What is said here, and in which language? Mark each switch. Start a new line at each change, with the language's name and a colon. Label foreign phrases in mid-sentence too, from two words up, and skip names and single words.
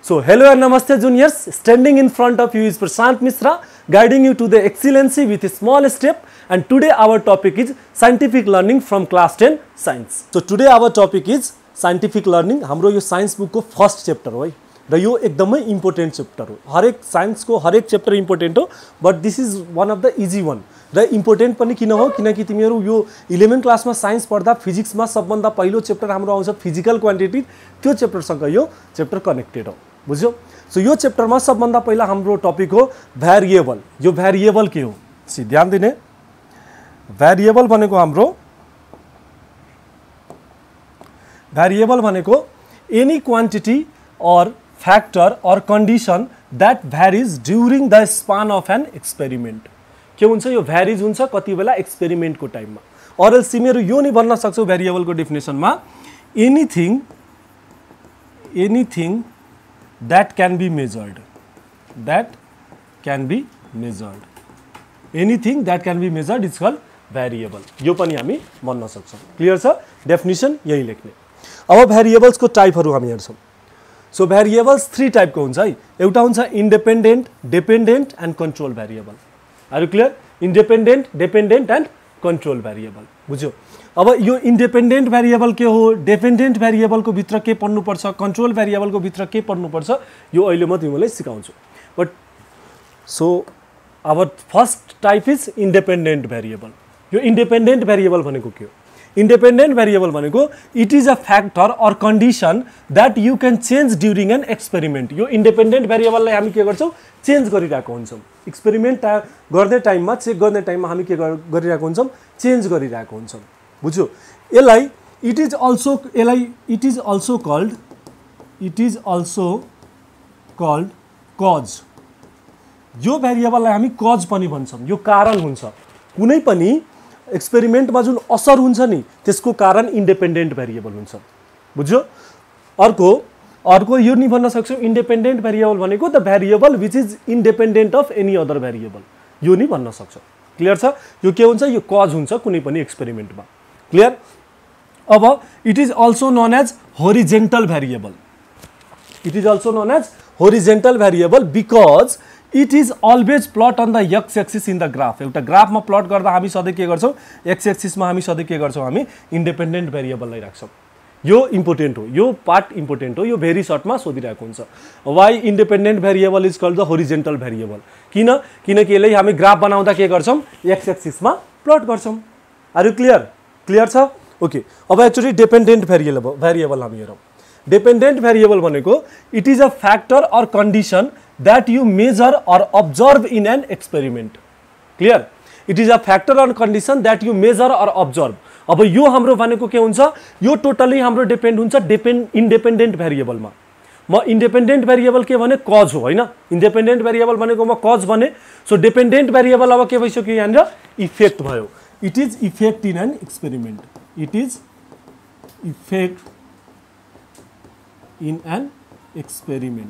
English: So hello and namaste juniors, standing in front of you is Prashant Mishra, guiding you to the excellency with a small step, and today our topic is scientific learning from class 10 science. So today our topic is scientific learning.
Nepali: हाम्रो यो
English: science book
Nepali: को
English: first chapter
Nepali: हो है र यो एकदमै इम्पोर्टेन्ट चैप्टर हो. हरेक साइन्स को हरेक चैप्टर इम्पोर्टेन्ट हो,
English: But this is one of the easy one.
Nepali: र इम्पोर्टेन्ट पनि किन हो किनकि तिमीहरू यो 11 क्लासमा साइन्स पढ्दा फिजिक्समा सबभन्दा पहिलो चैप्टर हाम्रो आउँछ
English: physical quantity.
Nepali: त्यो चैप्टरसँग यो चैप्टर कनेक्टेड हो, बुझ्यौ. सो यो चैप्टरमा सबभन्दा पहिला हाम्रो टपिक हो भ्यारिएबल. यो भ्यारिएबल के हो सी ध्यान दिने. भ्यारिएबल भनेको हाम्रो भ्यारिएबल भनेको
English: any quantity or factor or condition that varies during the span of an experiment.
Nepali: के हुन्छ यो भ्यारिज हुन्छ कति बेला एक्सपेरिमेंट को टाइम में. और एल्स तिमीहरू यो नि भन्न सक्छौ भ्यारिएबल को डेफिनेसन में
English: anything that can be measured, anything that can be measured is called variable.
Nepali: यो पनि हामी भन्न सक्छौं. क्लियर छ. डेफिनेसन यही लेख्ने. अब भ्यारिएबल्स को टाइपहरु हामी हेर्छौं. सो भ्यारिएबल्स 3 टाइप को हुन्छ है. एउटा हुन्छ
English: independent, dependent and control variable. Are you clear? independent, dependent and control variable.
Nepali: बुझ्यौ. अब यो इन्डिपेन्डेन्ट भ्यारिएबल के हो, डिपेन्डेन्ट भ्यारिएबल को भित्र के पढ्नु पर्छ, कन्ट्रोल भ्यारिएबल को भित्र के पढ्नु पर्छ, यो अहिले म तिमीलाई सिकाउँछु.
English: But so our first type is independent variable.
Nepali: यो इन्डिपेन्डेन्ट भ्यारिएबल भनेको के हो? इन्डिपेन्डेन्ट भ्यारिएबल भनेको
English: it is a factor or condition that you can change during an experiment.
Nepali: यो इन्डिपेन्डेन्ट भ्यारिएबललाई हामी के गर्छौं, चेंज गरिरहेको हुन्छौं. एक्सपेरिमेंट गर्ने टाइममा, चेक गर्ने टाइममा हामी के गरिरहेको हुन्छौं, चेंज गरिरहेको हुन्छौं. बुझ्यो. यसलाई
English: it is also called cause.
Nepali: यो भ्यारिएबललाई हामी कज पनि भन्छौं. यो कारण हुन्छ. कुनै पनि एक्सपेरिमेन्टमा जुन असर हुन्छ नि त्यसको कारण इन्डिपेन्डेन्ट भ्यारिएबल हुन्छ. बुझ्यो. अर्को यो नि भन्न सक्छौ इन्डिपेन्डेन्ट भ्यारिएबल भनेको
English: the variable which is independent of any other variable.
Nepali: यो नि भन्न सक्छौ. क्लियर छ. यो के हुन्छ, यो कज हुन्छ कुनै पनि एक्सपेरिमेन्टमा.
English: क्लियर. अब it is also known as horizontal variable. It is also known as horizontal variable because it is always plot on the x axis in the graph.
Nepali: एउटा ग्राफमा प्लट गर्दा हामी सधैँ के गर्छौं, एक्स एक्सिसमा हामी सधैँ के गर्छौं, हामी इन्डिपेन्डेन्ट भ्यारिएबललाई राख्छौं. यो इम्पोर्टेन्ट हो, यो पार्ट इम्पोर्टेन्ट हो. यो भेरी सर्टमा सोधिरहेको हुन्छ.
English: Why independent variable is called the horizontal variable.
Nepali: किनकि यसलाई हामी ग्राफ बनाउँदा के गर्छौं, एक्स एक्सिसमा प्लट गर्छौं.
English: Are you clear?
Nepali: क्लियर छ.
English: ओके.
Nepali: अब एक्चुअली डिपेन्डेन्ट भ्यारिएबल हामी हेरौँ. डिपेन्डेन्ट भ्यारिएबल भनेको
English: it is a factor or condition that you measure or observe in an experiment. Clear? It is a factor or condition that you measure or observe.
Nepali: अब यो हाम्रो भनेको के हुन्छ, यो टोटली हाम्रो डिपेन्ड हुन्छ इन्डिपेन्डेन्ट भ्यारिएबलमा. म इन्डिपेन्डेन्ट भ्यारिएबल के भने कज हो हैन. इन्डिपेन्डेन्ट भ्यारिएबल भनेको म कज भने. सो डिपेन्डेन्ट भ्यारिएबल अब के भइसक्यो यहाँनिर, इफेक्ट भयो.
English: It is effect in an experiment. It is effect in an experiment.